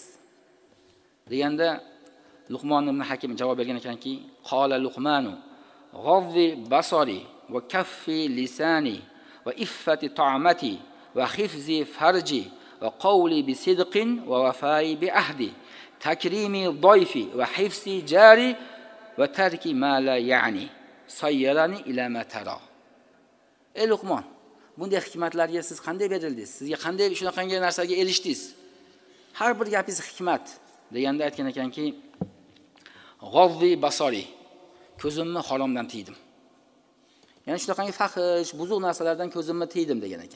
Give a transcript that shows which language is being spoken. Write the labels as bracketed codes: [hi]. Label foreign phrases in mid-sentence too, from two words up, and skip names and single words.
[uz] Deganda Luqmon ibn Hakim javob bergan ekanki, [ar] قال لقمان غض بصري وكف لساني وعفة طعمتي وحفظ فرجي وقولي بصدق ووفائي بعهدي وتكريمي ضيفي وحفظي جاري وترك ما لا يعنيني صيرني إلى ما ترى. [uz] Ey Luqmon, bunday hikmatlarga siz qanday berildingiz? Sizga qanday shunaqangi narsaga erishdingiz? Har bir gapingiz hikmat deganda aytgan ekanki, [ar] غض بصري, [uz] ko'zimni haromdan tiydim. Ya'ni shunaqangi fahish, buzuq narsalardan ko'zimni tiydim degan ekan.